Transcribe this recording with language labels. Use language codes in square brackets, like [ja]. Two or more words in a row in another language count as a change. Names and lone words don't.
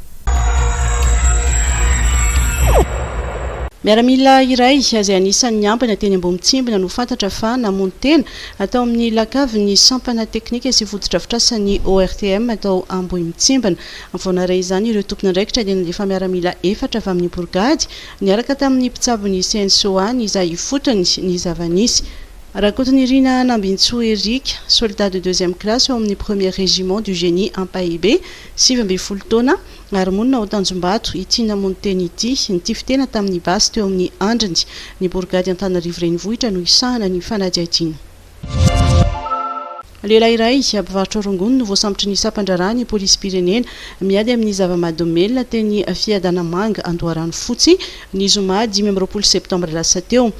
[mg] Miaramila iray izay anisan'ny ampana teny Ambomtsimbina no fantatra fa namono tena atao amin'ny lakavy ny sampana teknika sy fotodrafitrasan'ny ORTM atao Ambohimintsimbina. Voanaray izany ireo tompona andraikitra dia nandefa miaramila 4 avy amin'ny borgady niaraka tamin'ny mpitsabo ny CNSOA izay fotony ny zavanisy. Rakoton'Irina Nambintsoa Eric, [fr] soldat de 2e classe [mg] eo amin'ny [fr] 1er régiment du génie [mg] Ampahibé, 7 taona, ary monina ao Tanjombato ity namono teny ity, nity fitena tamin'ny basy teo amin'ny andriny, ny bourgady Antananarivo renivohitra no isahana ny fanadihadiana. Lehilahy iray ampivarotra rongony no voasambotra ny sampandra ny polisy pirenena miady amin'ny zava-mahadomelina teny Fiadanamanga Andoharano Fotsy ny zoma 10 septambra lasa teo.